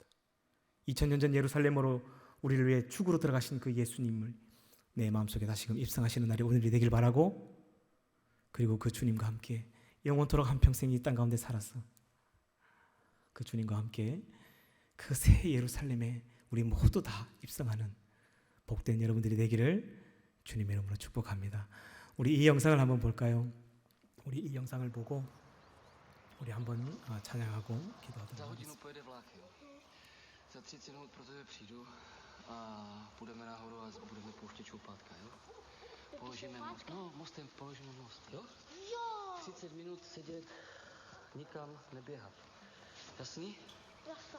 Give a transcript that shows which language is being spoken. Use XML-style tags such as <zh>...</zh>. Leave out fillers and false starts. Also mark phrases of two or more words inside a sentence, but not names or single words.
<ko>2000년 전 예루살렘으로 우리를 위해 죽으러 들어가신 그 예수님을 내 마음속에 다시금 입성하시는 날이 오늘이 되길 바라고, 그리고 그 주님과 함께 영원토록 한평생 이 땅 가운데 살아서 그 주님과 함께 그 새 예루살렘에 우리 모두 다 입성하는 복된 여러분들이 되기를 주님의 이름으로 축복합니다. 우리 이 영상을 한번 볼까요? 우리 이 영상을 보고 우리 한번 찬양하고 기도하도록 하겠습니다.</ko> <cs>Za 30 minut pro tebe přijdu a půjdeme nahoru a budeme pouštět šoupátka, jo? Položíme most. No, mostem položíme most, jo? Jo! 30 minut sedět, nikam neběhat. Jasný? Jasný.</cs>